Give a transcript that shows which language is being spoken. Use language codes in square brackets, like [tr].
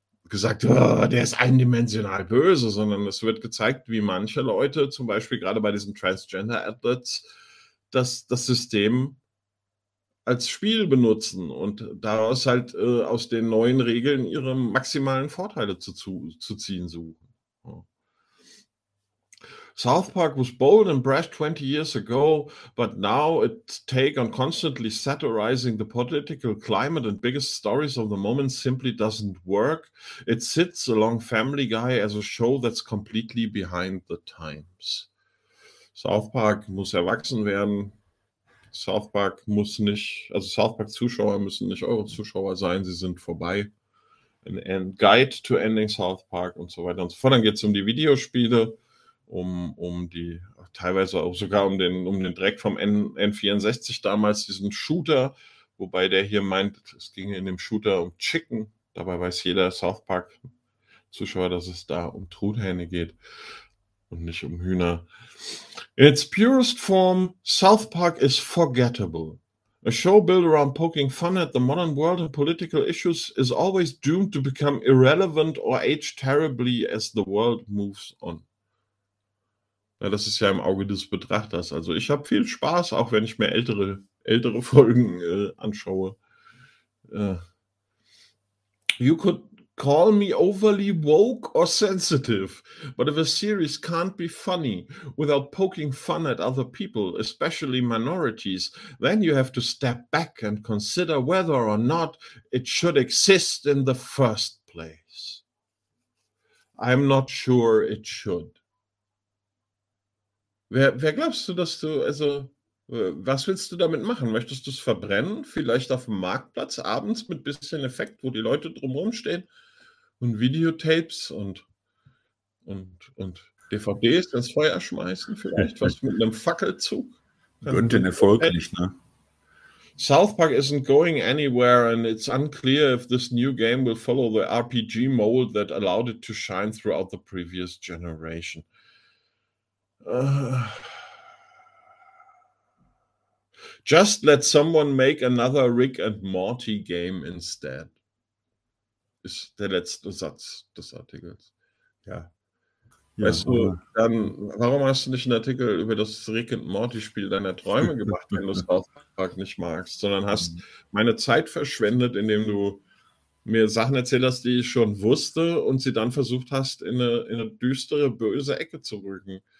[de] gesagt, oh, der ist eindimensional böse, sondern es wird gezeigt, wie manche Leute, zum Beispiel gerade bei diesen Transgender-Athletes, das System als Spiel benutzen und daraus halt aus den neuen Regeln ihre maximalen Vorteile zu ziehen suchen. [en] South Park was bold and brash 20 years ago, but now its take on constantly satirizing the political climate and biggest stories of the moment simply doesn't work. It sits along Family Guy as a show that's completely behind the times. [de] South Park muss erwachsen werden. South Park muss nicht, also South Park Zuschauer müssen nicht eure Zuschauer sein, sie sind vorbei. Ein Guide to Ending South Park und so weiter und so fort. Dann geht es um die Videospiele, um die, teilweise auch sogar um den Dreck vom N64 damals, diesen Shooter, wobei der hier meint, es ginge in dem Shooter um Chicken. Dabei weiß jeder South Park Zuschauer, dass es da um Truthähne geht. Und nicht um Hühner. [en] In its purest form, South Park is forgettable. A show built around poking fun at the modern world and political issues is always doomed to become irrelevant or age terribly as the world moves on. [de] Ja, das ist ja im Auge des Betrachters. Also ich habe viel Spaß, auch wenn ich mir ältere Folgen anschaue. [en] You could call me overly woke or sensitive, but if a series can't be funny without poking fun at other people, especially minorities, then you have to step back and consider whether or not it should exist in the first place. I'm not sure it should. [de] Wer glaubst du, dass du, also, was willst du damit machen? Möchtest du es verbrennen? Vielleicht auf dem Marktplatz abends mit bisschen Effekt, wo die Leute drumherum stehen? Und Videotapes und DVDs ins Feuer schmeißen, vielleicht was mit einem Fackelzug. Gönnt den Erfolg nicht, ne? [en] South Park isn't going anywhere and it's unclear if this new game will follow the RPG mold that allowed it to shine throughout the previous generation. Just let someone make another Rick and Morty game instead. [de] Ist der letzte Satz des Artikels. Ja. Weißt du, dann, warum hast du nicht einen Artikel über das Rick and Morty-Spiel deiner Träume gemacht, wenn du es auch nicht magst, sondern hast meine Zeit verschwendet, indem du mir Sachen erzählt hast, die ich schon wusste und sie dann versucht hast, in eine düstere, böse Ecke zu rücken.